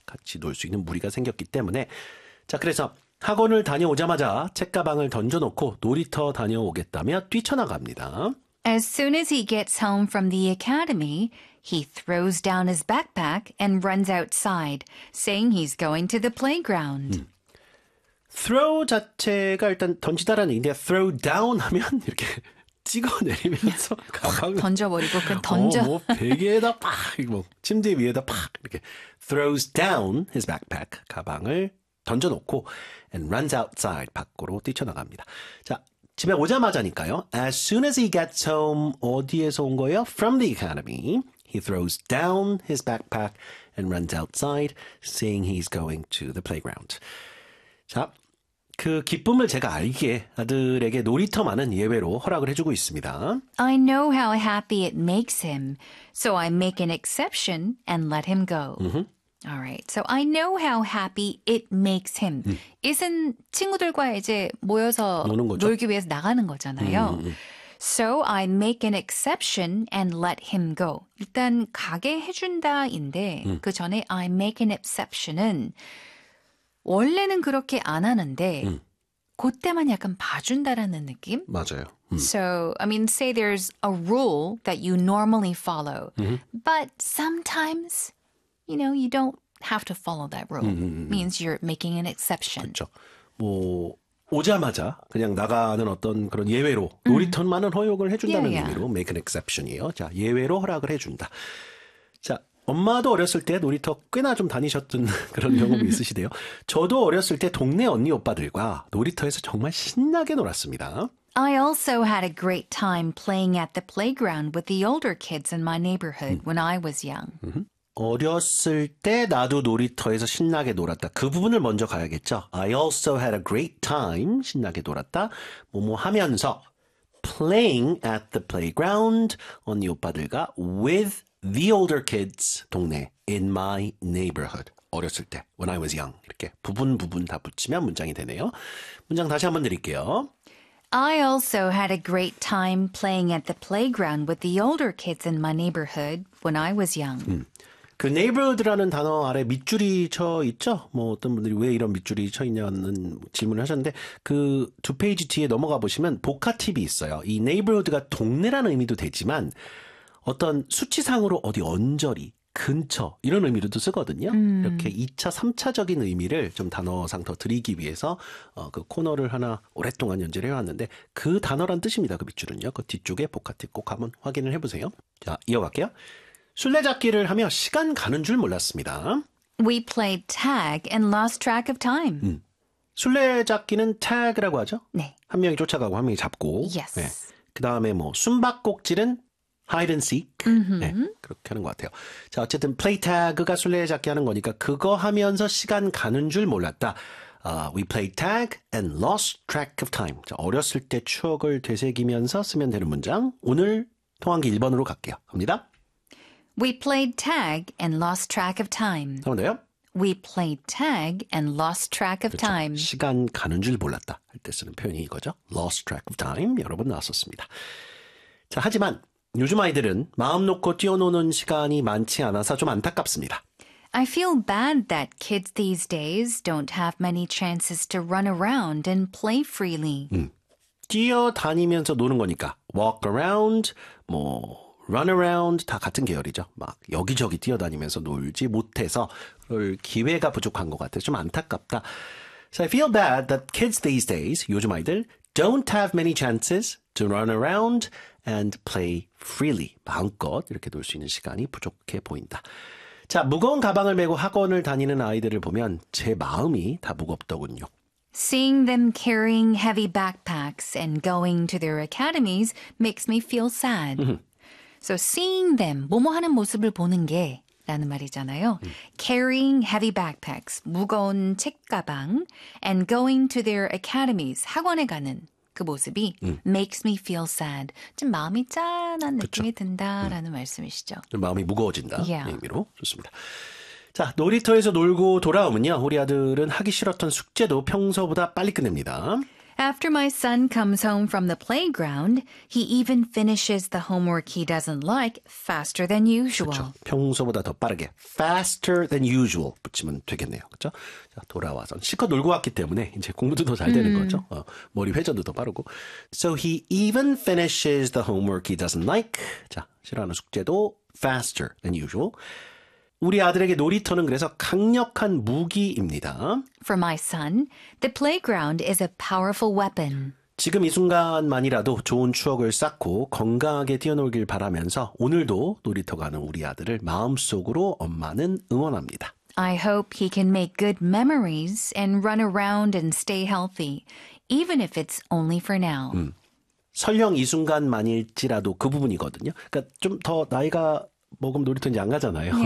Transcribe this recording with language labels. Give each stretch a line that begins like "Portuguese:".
Korean: 같이 놀 수 있는 무리가 생겼기 때문에 자, 그래서 학원을 다녀오자마자 책가방을 던져놓고 놀이터 다녀오겠다며 뛰쳐나갑니다.
English: As soon as he gets home from the academy, he throws down his backpack and runs outside, saying he's going to the playground.
Korean: Throw 자체가 일단 던지다라는 얘기인데
English: throw down
Korean: 하면 이렇게 찍어내리면서 가방을 던져버리고 그냥 던져. 뭐 베개에다 팍, 뭐 침대 위에다 팍 이렇게
English: throws down his backpack,
Korean: 가방을 던져놓고
English: and runs outside,
Korean: 밖으로 뛰쳐나갑니다. 자, 집에 오자마자니까요.
English: As soon as he gets home,
Korean: 어디에서 온 거예요?
English: From the academy, he throws down his backpack and runs outside, saying he's going to the playground.
Korean: 자, 그 기쁨을 제가 알기에 아들에게 놀이터만은 예외로 허락을 해주고 있습니다.
English: I know how happy it makes him, so I make an exception and let him go. Alright, so I know how happy it makes him.
Korean: It은 친구들과 이제 모여서 노는 거죠? 놀기 위해서 나가는 거잖아요.
English: So I make an exception and let him go.
Korean: 일단 가게 해준다인데 그 전에
English: I make an exception
Korean: 은 원래는 그렇게 안 하는데 그때만 약간 봐준다라는 느낌? 맞아요.
English: So, I mean, say there's a rule that you normally follow. But sometimes... You know, you don't have to follow that rule. Means you're making an exception.
Korean: 그렇죠. 뭐 오자마자 그냥 나가는 어떤 그런 예외로 놀이터만은 허용을 해준다는 의미로
English: make an exception
Korean: 이에요. 자, 예외로 허락을 해준다. 자, 엄마도 어렸을 때 놀이터 꽤나 좀 다니셨던 그런 경험이 있으시대요. 저도 어렸을 때 동네 언니 오빠들과 놀이터에서 정말 신나게 놀았습니다.
English: I also had a great time playing at the playground with the older kids in my neighborhood when I was young.
Korean: 어렸을 때 나도 놀이터에서 신나게 놀았다. 그 부분을 먼저 가야겠죠.
English: I also had a great time.
Korean: 신나게 놀았다. 뭐뭐 하면서
English: playing at the playground
Korean: 언니 오빠들과
English: with The older kids,
Korean: 동네,
English: in my neighborhood.
Korean: 어렸을 때,
English: when I was young.
Korean: 이렇게 부분 부분 다 붙이면 문장이 되네요. 문장 다시 한번 드릴게요. I also had a great time playing at the playground with the older kids in my neighborhood when I was young. 그 neighborhood라는 단어 아래 밑줄이 쳐 있죠? 뭐 어떤 분들이 왜 이런 밑줄이 쳐 있냐는 질문을 하셨는데 그두 페이지 뒤에 넘어가 보시면 복화팁이 있어요. 이 neighborhood가 동네라는 의미도 되지만 어떤 수치상으로 어디 언저리, 근처, 이런 의미로도 쓰거든요. 이렇게 2차, 3차적인 의미를 좀 단어상 더 드리기 위해서 그 코너를 하나 오랫동안 연재를 해왔는데 그 단어란 뜻입니다. 그 밑줄은요. 그 뒤쪽에 복화팁 꼭 한번 확인을 해보세요. 자, 이어갈게요. 술래잡기를 하며 시간 가는 줄 몰랐습니다.
English: We played tag and lost track of time.
Korean: 술래잡기는 tag라고 하죠. 네. 한 명이 쫓아가고 한 명이 잡고.
English: Yes.
Korean: 네. 그 다음에 뭐, 숨바꼭질은
English: Hide and seek.
Korean: 네, 그렇게 하는 것 같아요. 자, 어쨌든
English: play tag
Korean: 가 술래잡기 하는 거니까 그거 하면서 시간 가는 줄 몰랐다.
English: We played tag and lost track of time.
Korean: 자, 어렸을 때 추억을 되새기면서 쓰면 되는 문장. 오늘 통한기 1번으로 갈게요. 갑니다.
English: We played tag and lost track of time.
Korean: 한번 더요.
English: We played tag and lost track of
Korean: 그렇죠.
English: time.
Korean: 시간 가는 줄 몰랐다 할때 쓰는 표현이 이거죠.
English: Lost track of time.
Korean: 여러 번 나왔었습니다. 자, 하지만 요즘 아이들은 마음 놓고 뛰어노는 시간이 많지 않아서 좀 안타깝습니다.
English: I feel bad that kids these days don't have many chances to run around and play freely.
Korean: 뛰어다니면서 노는 거니까
English: walk around,
Korean: 뭐
English: run around
Korean: 다 같은 계열이죠. 막 여기저기 뛰어다니면서 놀지 못해서 그럴 기회가 부족한 것 같아서 좀 안타깝다.
English: So I feel bad that kids these days,
Korean: 요즘 아이들,
English: don't have many chances to run around and play freely.
Korean: 마음껏 이렇게 놀 수 있는 시간이 부족해 보인다. 자, 무거운 가방을 메고 학원을 다니는 아이들을 보면 제 마음이 다 무겁더군요.
English: Seeing them carrying heavy backpacks and going to their academies makes me feel sad. So seeing them,
Korean: 뭐뭐 하는 모습을 보는 게 라는 말이잖아요.
English: Carrying heavy backpacks,
Korean: 무거운 책 가방
English: and going to their academies,
Korean: 학원에 가는 그 모습이
English: makes me feel sad.
Korean: 좀 마음이 짠한 느낌이 그쵸. 든다라는 말씀이시죠. 좀 마음이 무거워진다.
English: Yeah.
Korean: 이 의미로 좋습니다. 자, 놀이터에서 놀고 돌아오면요. 우리 아들은 하기 싫었던 숙제도 평소보다 빨리 끝냅니다.
English: After my son comes home from the playground, he even finishes the homework he doesn't like faster than usual.
Korean: 그렇죠. 평소보다 더 빠르게
English: faster than usual
Korean: 붙이면 되겠네요. 그렇죠? 돌아와서 실컷 놀고 왔기 때문에 이제 공부도 더잘 되는 거죠. 머리 회전도 더 빠르고.
English: So he even finishes the homework he doesn't like.
Korean: 자, 싫어하는 숙제도
English: faster than usual.
Korean: 우리 아들에게 놀이터는 그래서 강력한 무기입니다.
English: For my son, the playground is a powerful weapon.
Korean: 지금 이 순간만이라도 좋은 추억을 쌓고 건강하게 뛰어놀길 바라면서 오늘도 놀이터 가는 우리 아들을 마음속으로 엄마는 응원합니다.
English: I hope he can make good memories and run around and stay healthy, even if it's only for now.
Korean: 설령 이 순간만일지라도 그 부분이거든요. 그러니까 좀 더 나이가 먹으면 놀이터 이제 안 가잖아요.